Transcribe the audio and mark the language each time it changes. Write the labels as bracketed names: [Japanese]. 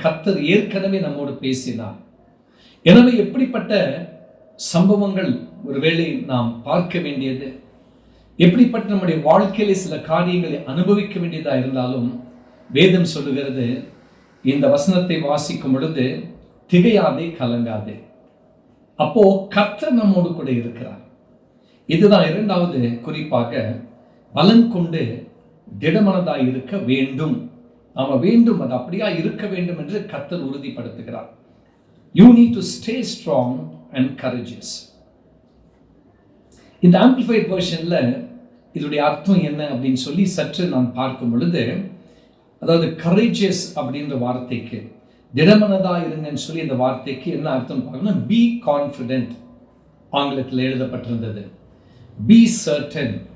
[Tamil] கர்த்தர் ஏற்கனவே நம்மோடு பேசினார். எனவே எப்படிப்பட்ட சம்பவங்கள் ஒருவேளை நாம் பார்க்க வேண்டியது, எப்படிப்பட்ட நம்முடைய வாழ்க்கையில சில காரியங்களை அனுபவிக்க வேண்டியதா இருந்தாலும் வேதம் சொல்லுகிறது, இந்த வசனத்தை வாசிக்கும் பொழுது திகையாதே, கலங்காதே. அப்போ கர்த்தர் நம்மோடு கூட இருக்கிறார். இதுதான் இரண்டாவது குறிப்பாக, பலன் கொண்டு திடமனதாய் இருக்க வேண்டும். நாம வேண்டும், அது அப்படியா இருக்க வேண்டும் என்று கர்த்தர் உறுதிப்படுத்துகிறார். [English] You need to stay strong and courageous. [Tamil] இந்த ஆம்பிளிஃபைட் வெர்ஷன்ல இதோடைய அர்த்தம் என்ன அப்படின்னு சொல்லி சற்று நான் பார்க்கும் பொழுது, அதாவது courageous அப்படின்ற வார்த்தைக்கு, திடமனதா இருங்கன்னு சொல்லி இந்த வார்த்தைக்கு என்ன அர்த்தம் பார்க்கணும்? [English] be confident [Tamil] ஆங்கிலத்தில் எழுதப்பட்டிருந்தது. [English] Be certain.